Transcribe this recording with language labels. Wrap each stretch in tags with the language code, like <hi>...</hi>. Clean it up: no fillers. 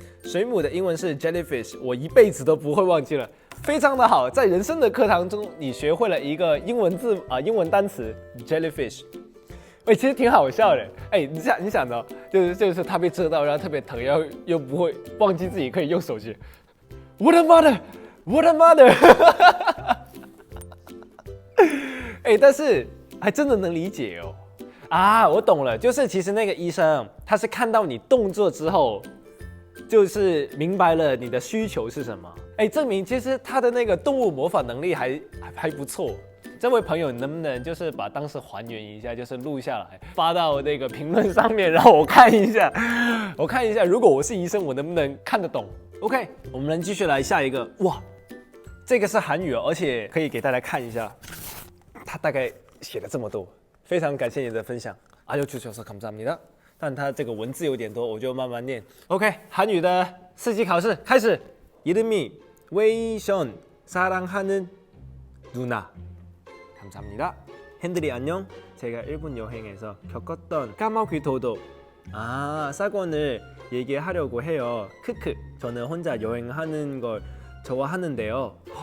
<zh>水母的英文是 jellyfish， 我一辈子都不会忘记了，非常的好。在人生的课堂中，你学会了一个英文单词 jellyfish， 其实挺好笑的。你想到就是他被蛰到，然后特别疼，然后又不会忘记自己可以用手机。 What a mother, What a mother 但是还真的能理解哦。我懂了，就是其实那个医生他是看到你动作之后，就是明白了你的需求是什么。证明其实他的那个动物模仿能力还不错。这位朋友，你能不能就是把当时还原一下，就是录下来发到那个评论上面，让我看一下。我看一下，如果我是医生，我能不能看得懂 ？OK， 我们继续来下一个。哇，这个是韩语哦，而且可以给大家看一下，他大概写了这么多。非常感谢你的分享。</zh> <ko>알려주셔서 감사합니다。</ko> <zh>但它这个文字有点多，我就慢慢念。OK， 韩语的4级考试开始。</zh> <ko>이름이 웨이션 사랑하는 누나. 감사합니다. 핸들이 안녕. 제가 일본 여행에서 겪었던 까마귀 도도 사건을 얘기하려고 해요. 크크. 저는 혼자 여행하는 걸 좋아하는데요.</ko>